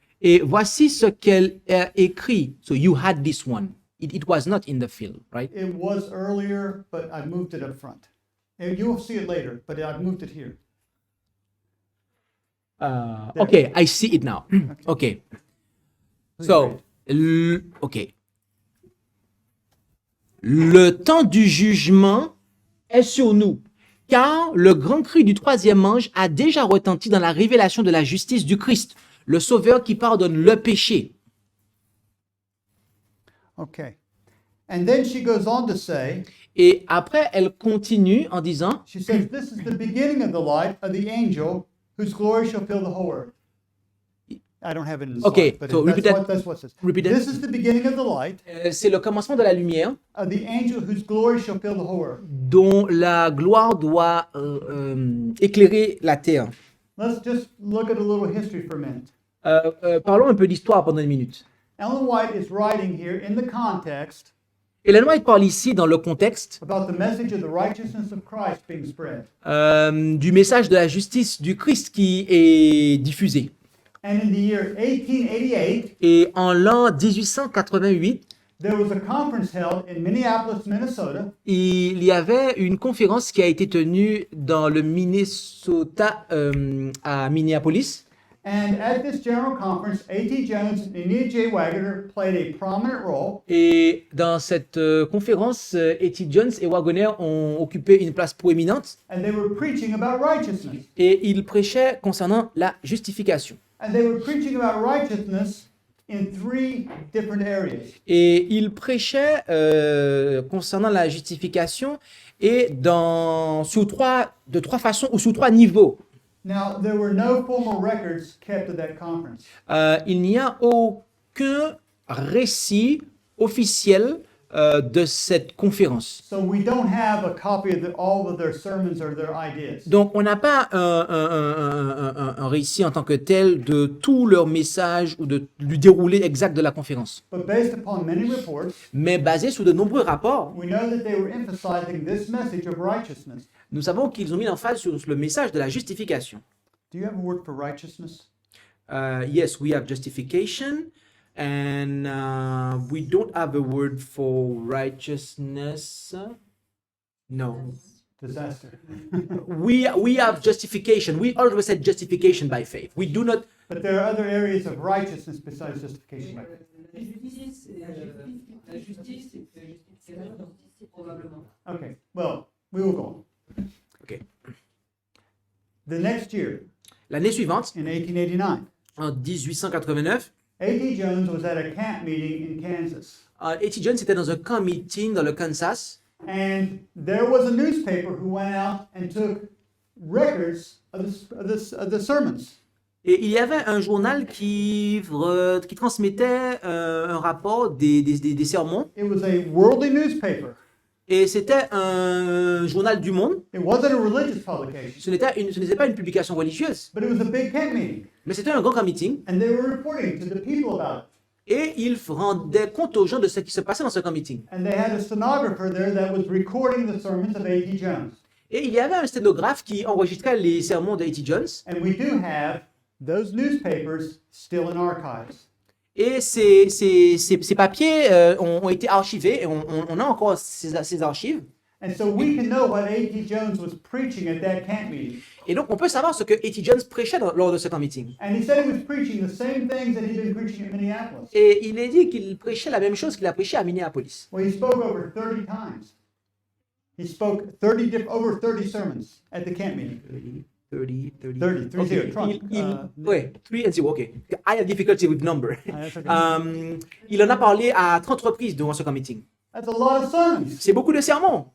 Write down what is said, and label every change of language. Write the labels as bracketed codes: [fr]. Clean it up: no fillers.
[fr] Et voici ce qu'elle a écrit. [en] So you had this one. It was not in the field, right? It was earlier, but I moved it up front. And you'll see it later, but I've moved it here. Okay, I see it now. Okay. So, okay. [fr] Le temps du jugement est sur nous, Car le grand cri du troisième ange a déjà retenti dans la révélation de la justice du Christ, le Sauveur qui pardonne le péché. [en] Okay. And then she goes on to say, [fr] Et après, elle continue en disant, [en] she says, this is the beginning of the light of the angel whose glory shall fill the whole earth. I don't have it in the Okay, slide, but so repeat that. that's what it says. Repeat that. This is the beginning of the light [fr] c'est le commencement de la lumière [en] of the angel whose glory shall fill the whole earth. [fr] dont la gloire doit éclairer la terre. [en] Let's just look at a little history for a minute. [fr] Parlons un peu d'histoire pendant une minute. [en] Ellen White is writing here in the context [fr] Ellen White parle ici dans le contexte [en] about the message of the righteousness of Christ being spread. [fr] du message de la justice du Christ qui est diffusé. [en] And in the year 1888, [fr] Et en l'an 1888, [en] there was a conference held in Minneapolis, Minnesota, [fr] il y avait une conférence qui a été tenue dans le Minnesota à Minneapolis. [en] and at this general conference, A.T. Jones and Enia J. Wagoner played a prominent role, [fr] Et dans cette conférence, A.T. Jones et Wagoner ont occupé une place proéminente [en] and they were preaching about righteousness. [fr] et ils prêchaient concernant la justification. [en] And they were preaching about righteousness in three different areas. [fr] Et ils prêchaient concernant la justification et de trois façons ou sous trois niveaux. [en] Now, there were no formal records kept of that conference. [fr] Il n'y a aucun récit officiel de cette conférence. [en] So we don't have a copy of all of their sermons or their ideas. [fr] Donc, on n'a pas un récit en tant que tel de tout leur message ou du déroulé exact de la conférence. [en] But based upon many reports, [fr] Mais basé sur de nombreux rapports, [en] we know that they were emphasizing this message of righteousness. [fr] nous savons qu'ils ont mis l'emphase sur le message de la justification. [en] Do you have a word for righteousness? Yes, we have justification, and we don't have a word for righteousness. No. Disaster. We have justification. We always said justification by faith. We do not. But there are other areas of righteousness besides justification. By faith. [fr] La justice, c'est la justice, probablement. [en] Okay, well, we will go on. Okay. The next year, [fr] L'année suivante, [en] in 1889, [fr] en 1889, [en] A.T. Jones was at a camp meeting in Kansas. [fr] A.T. Jones était dans un camp meeting dans le Kansas. [en] And there was a newspaper who went out and took records of the sermons. [fr] Et il y avait un journal qui transmettait un rapport des sermons. [en] It was a worldly newspaper. [fr] Et c'était un journal du monde. [en] It wasn't a religious publication, [fr] Ce n'était pas une publication religieuse, [en] but it was a big camp meeting. [fr] mais c'était un grand camp meeting. [en] And they were reporting to the people about it. [fr] Et ils rendaient compte aux gens de ce qui se passait dans ce camp meeting. [en] And they had a stenographer there that was recording the sermons of A.T. Jones. [fr] Et il y avait un sténographe qui enregistrait les sermons d'A.T. Jones. [en] And we do have those newspapers still in archives. [fr] Et ces papiers ont été archivés et on a encore ces archives. [en] And so we can know what A.T. Jones was preaching at that camp meeting. [fr] Et donc on peut savoir ce que A.T. Jones prêchait lors de ce camp meeting. [en] And he said he was preaching the same things that he'd been preaching at Minneapolis. [fr] Et il est dit qu'il prêchait la même chose qu'il a prêché à Minneapolis. [en] Well, he spoke over 30 times. He spoke over 30 sermons at the camp meeting. 30, Okay. trunk. Ouais, 3 and 0, ok. I have difficulty with number. That's okay. [fr] Il en a parlé à 30 reprises durant ce camp meeting. [en] That's a lot of sermons. [fr] C'est beaucoup de sermons.